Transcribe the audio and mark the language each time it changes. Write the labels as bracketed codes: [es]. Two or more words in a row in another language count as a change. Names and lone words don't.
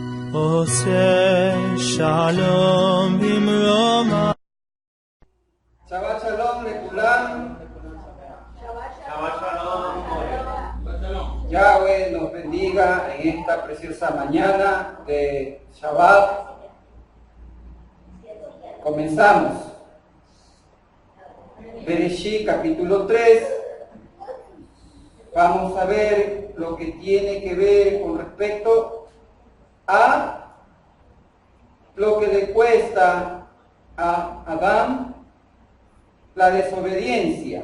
[he] עושה שלום במרומה. שבת שלום לכולם. שבת שלום. [es] Yahweh nos bendiga en esta preciosa mañana de Shabbat. Comenzamos. Bereshit capítulo 3. Vamos a ver lo que tiene que ver con respecto a lo que le cuesta a Adán la desobediencia.